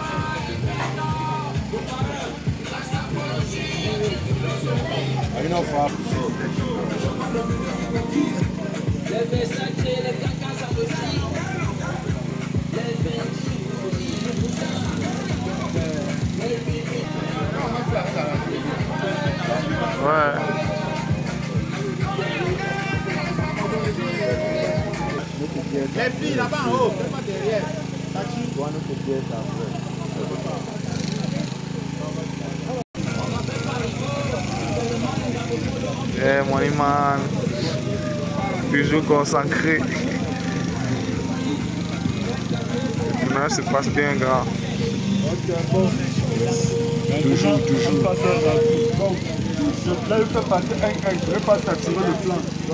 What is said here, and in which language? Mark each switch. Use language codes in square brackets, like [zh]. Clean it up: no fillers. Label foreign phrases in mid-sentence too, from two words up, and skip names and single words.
[en] I know for [fr] Ouais. les filles là-bas en haut, fais pas derrière. [en] Yeah, money man. [fr] Toujours concentré. Le tournage se passe bien, grand. Toujours. Là, il peut passer un, je ne vais pas saturer le plan.